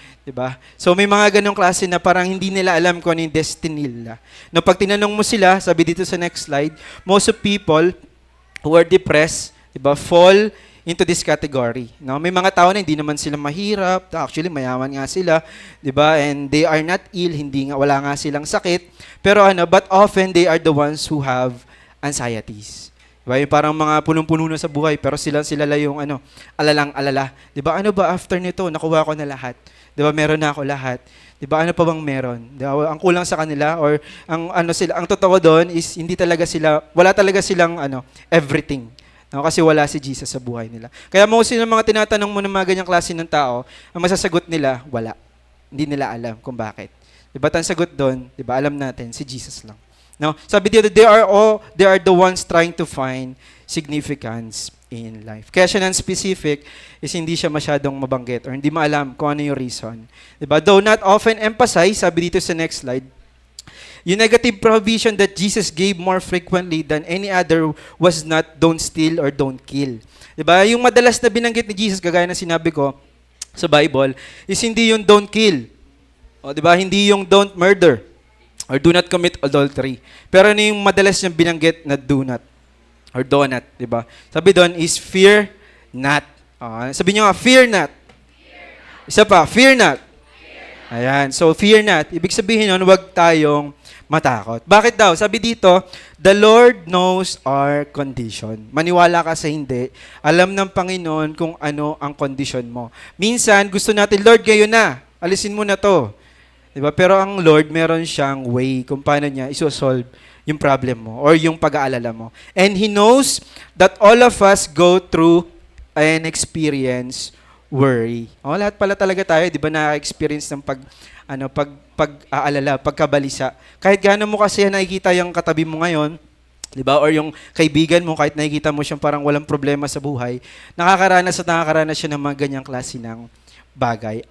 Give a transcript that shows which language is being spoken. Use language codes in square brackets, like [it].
[tl] Diba? So may mga ganong klase na parang hindi nila alam kung ano yung destiny nila. [en] No, [tl] pag tinanong mo sila, sabi dito sa [en] next slide, most of people who are depressed, [tl] diba, [en] fall into this category. No? [tl] May mga tao na hindi naman sila mahirap, actually mayaman nga sila, 'di ba? [en] And they are not ill, [tl] wala nga silang sakit, pero [en] but often they are the ones who have anxieties. [tl] 'Di ba? Yung parang mga punong-puno na sa buhay, pero sila lang yung alalang-alala. 'Di ba? Ano ba after nito, nakuha ko na lahat. 'Di ba? Meron na ako lahat. 'Di ba? Ano pa bang meron? 'Di ba? Ang kulang sa kanila or ang totoo doon is wala talaga silang [en] everything. [tl] No, kasi wala si Jesus sa buhay nila. Kaya mostly ng mga tinatanong mo ng mga ganyang klase ng tao, ang masasagot nila, wala. Hindi nila alam kung bakit. Diba, ang sagot doon, diba, alam natin, si Jesus lang. No? Sabi dito, [en] they are the ones trying to find significance in life. [tl] Kaya siya non-specific is hindi siya masyadong mabanggit or hindi maalam kung ano yung reason. Diba? [en] Though not often emphasized, [tl] sabi dito sa next slide, [en] yung negative provision that Jesus gave more frequently than any other was not don't steal or don't kill. [tl] Diba? Yung madalas na binanggit ni Jesus, kagaya na sinabi ko sa Bible, is hindi yung [en] don't kill. [tl] O, diba? Hindi yung [en] don't murder or do not commit adultery. [tl] Pero ano yung madalas niyang binanggit na [en] do not or do not. [tl] Diba? Sabi doon is [en] fear not. [tl] Sabi niyo nga, fear not. Isa pa, fear not. Ayan. So, fear not. Ibig sabihin nun, huwag tayong matakot. Bakit daw? Sabi dito, [en] the Lord knows our condition. [tl] Maniwala ka sa hindi. Alam ng Panginoon kung ano ang condition mo. Minsan, gusto natin, Lord, ngayon na. Alisin mo na to. 'Di ba? Pero ang Lord, meron siyang way kung paano niya isosolve yung problem mo or yung pag-aalala mo. [en] And He knows that all of us go through and experience worry. [tl] Lahat pala talaga tayo, 'di ba, na-experience ng pag-aalala, pagkabalisa. Kahit gaano mo kasi nakikita yung katabi mo ngayon, 'di ba? Or yung kaibigan mo, kahit nakikita mo siyang parang walang problema sa buhay, nakakaranas siya ng mga ganyang klase ng bagay.